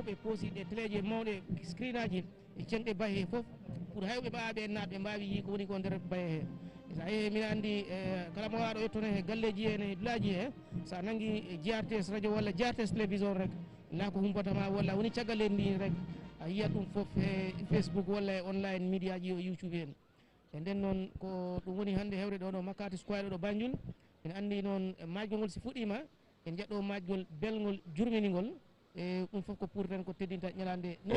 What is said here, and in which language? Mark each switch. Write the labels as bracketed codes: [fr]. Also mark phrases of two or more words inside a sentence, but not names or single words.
[ff] ɓe poosi ɗe téléje mawɗe screen aji e cenɗe baye he foof pour hewɓe ɓaaɓe en naaɓe mbawi yii ko woni ko nder baye he sa yeehi mbiɗa andi kala mo waɗo yettone he galleji he ene village he sa nangui GRTS radio walla GRTS télévision rek la ko humpatama walla woni caggal leydi ndi rek a yiyat ɗum foof e Facebook walla e online média ji o YouTube en e nden noon ko ɗum woni hannde hewre ɗo Makati Square ɗo Banjul en anndi noon majgol ngol si fuɗɗima en jaɗɗo majgol belgol jurminigol e ɗum fof ko pour tan ko teddinta ñalande